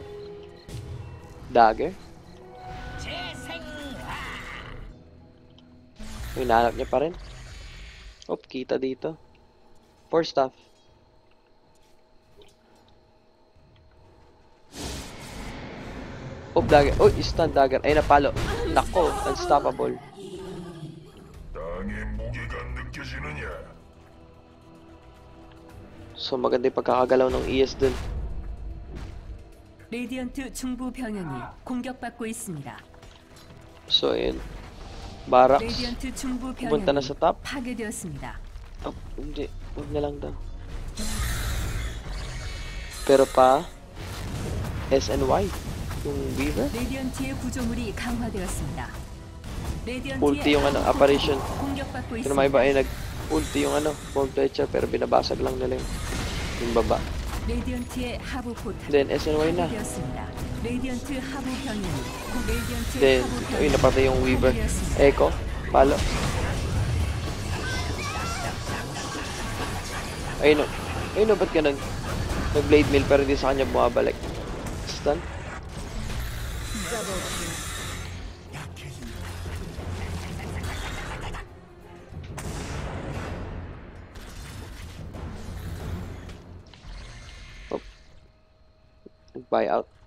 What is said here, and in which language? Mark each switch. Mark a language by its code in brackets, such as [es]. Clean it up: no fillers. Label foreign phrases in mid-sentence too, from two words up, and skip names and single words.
[tl] Dagger? Hinahanap niya pa rin. Kita dito. 4 staff. Dagger. Stun Dagger. Ay, napalo. Nako, unstoppable. [ko] 땅의 무게가 느껴지느냐? [tl] So, maganda yung pagkakagalaw ng ES dun. [ko] 레디언트 중부 병영이 공격받고 있습니다. [tl] So, ayun. Barracks. [ko] 레디언트 중부 [tl] Pumunta na [ko] 병영이 [tl] sa top. [ko] 파괴되었습니다. [tl] Hindi. Huwag na lang daw. Pero pa, SNY. Yung Weaver. [ko] 레디언트의 구조물이 강화되었습니다. 레디언트의 [tl] Ulti yung ano, apparition. [ko] 공격받고 [tl] Pero may [ko] 있습니다. [tl] iba ay nag-ulti yung ano, Bone Fletcher, pero binabasag lang nila yung baba. [ko] 레디언트의 하부 포탑 [tl] Then, SNY na. [ko] 파괴되었습니다. 레디언트 하부 병영이 레디언트 [tl] Then, [ko] 하부 [tl] ayun, [ko] 병영이 [tl] napatay yung Weaver. [ko] 파괴되었습니다. [tl] Echo, palo. Ayun o. Ayun o, ba't ka nag-blade mill pero hindi sa kanya bumabalik? Stun? Buyout.